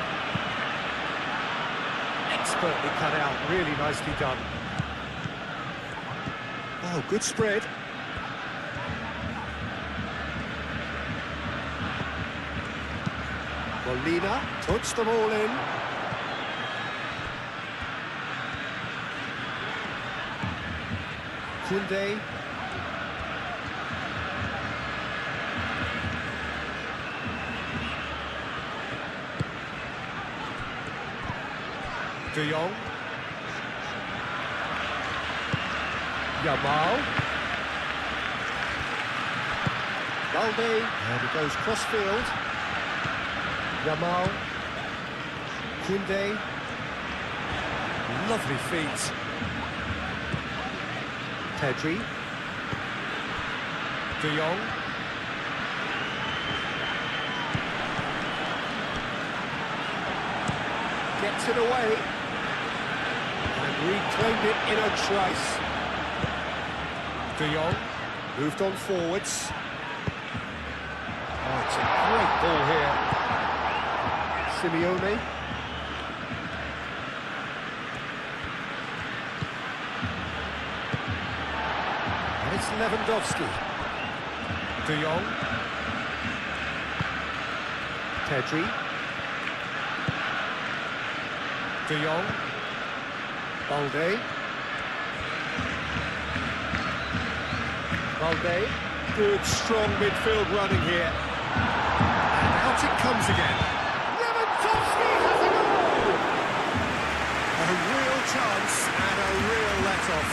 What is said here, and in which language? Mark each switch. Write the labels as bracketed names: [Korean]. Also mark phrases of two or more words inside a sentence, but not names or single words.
[English] Expertly cut out, really nicely done. Oh, good spread. Molina puts them all in. Koundé. De Jong. Yamal. Balde. And he goes cross-field. Yamal. Koundé. Lovely feet. Pedri. De Jong. Gets it away. And reclaimed it in a trice. De Jong. Moved on forwards. Oh, it's a great ball here. Simeone. And it's Lewandowski. De Jong. Pedri. De Jong. Balde. Balde. Good, strong midfield running here. And out it comes again. Lewandowski has a goal! A real chance and a real let-off.